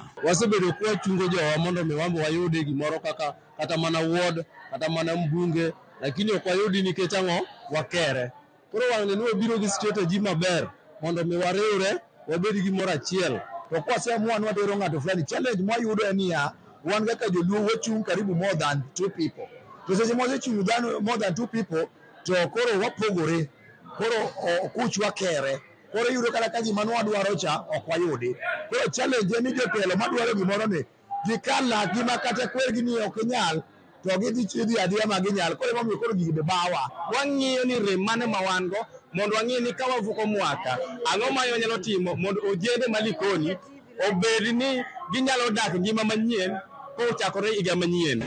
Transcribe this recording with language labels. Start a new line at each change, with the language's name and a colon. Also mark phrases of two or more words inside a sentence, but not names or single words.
Luo (Kenya and Tanzania): Wasebedo kwa chungo jowa mondo miwambo wayude gimoro kata mana ward kata mana mbunge lakini ok wayudi nikech ang'o wakere. Koro wang'e ni wabiro gi strategy maber mondo mi wariwre wabed gimoro achiel. To kwaseamua nwadwaro ng'ato fulani challenge mwayudo en niya wan kaka joluo wachung' karibu
English: more than 2 people.
Luo (Kenya and Tanzania): To seche mwasechung'
English: more than 2 people
Luo (Kenya and Tanzania): to koro wapogore koro okuch wakere koro yudo kata ka gima nwadwaro cha ok wayudi. Koro challenge en ni jotelo madwaro gimoro ni gikal laki ma kata kwergi ni ok nyal to gidhi adiya ma ginyal koro emomiyo koro gigi be bawa. Wang'iyo ni rem mane ma wan go mondo wang'e ni ka wavuko mwaka ang'o ma nyalo timo mondo ojende ma Likoni obed ni ginyalo dak ngima manyien kochakore higa manyien.